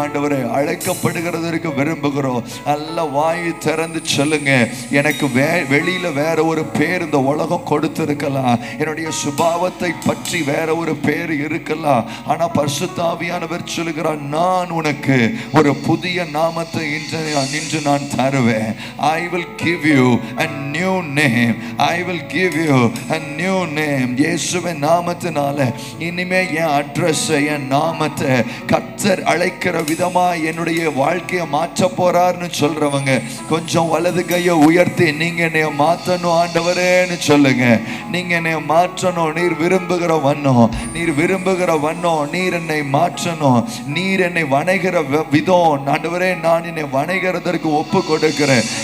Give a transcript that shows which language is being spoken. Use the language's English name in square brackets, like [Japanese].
[Tamil] ஆண்டவரே அழைக்கப்படுகிறதற்கு விரும்புகிறோம். நல்ல வாயை திறந்து சொல்லுங்க. எனக்கு வெளியில வேற ஒரு பேர் இந்த உலகம் கொடுத்திருக்கலாம், என்னுடைய சுபாவத்தை பற்றி வேற ஒரு பேர் இருக்கலாம். ஆனா பரிசுத்த ஆவியானவர் சொல்லுகிறார், நான் உனக்கு ஒரு புதிய நாமத்தை இன்று நான் தருவேன். [English] I will give you a new name. I will give you a new name. [Tamil] இயேசுவின் நாமத்தினால இனிமே என் அட்ரஸ், என் நாமத்தை கர்த்தர் அழைக்கிற விதமா என்னுடைய வாழ்க்கையை மாற்ற போறார்னு சொல்றவங்க கொஞ்சம் வலது கையை உயர்த்தி, நீங்க என்னைய மாற்றணும் ஆண்டவரேன்னு சொல்லுங்க. நீங்க என்னைய மாற்றணும், நீர் விரும்புகிற வண்ணம், நீர் விரும்புகிற வண்ணம், நீர் என்னை மாற்றணும், நீர் என்னை வணைகிற விதம் ஆண்டவரே, நான் என்னை வணைகிறதற்கு ஒப்பு கொடுக்கிறேன்.